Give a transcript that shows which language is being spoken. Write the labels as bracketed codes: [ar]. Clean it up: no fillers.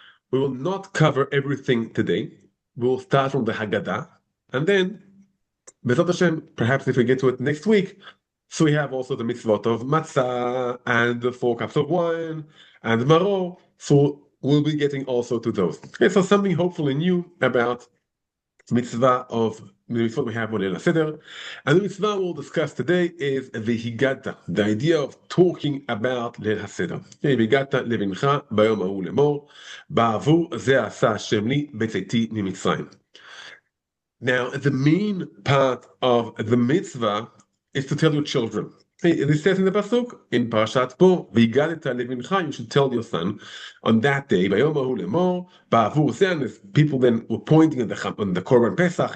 [en] We will not cover everything today. We'll start from the Haggadah, and then B'ezrat Hashem, perhaps if we get to it next week, so we have also the mitzvot of matzah and the 4 cups of wine and maror. So we'll be getting also to those. Okay, so something hopefully new about mitzvah of the mitzvot we have on Leil HaSeder. And the mitzvah we'll discuss today is the Haggadah, the idea of talking about Leil HaSeder. [he] והגדת לבנך ביום ההוא לאמור, בעבור זה עשה השם לי בצאתי ממצרים. [en] Now, the main part of the mitzvah is to tell your children. It says in the pasuk in Parashat Bo, [he] "V'yigadet levincha," [en] you should tell your son on that day. [he] Bayom hahu lemor, ba'avur zeh. [en] People then were pointing at on the Korban Pesach.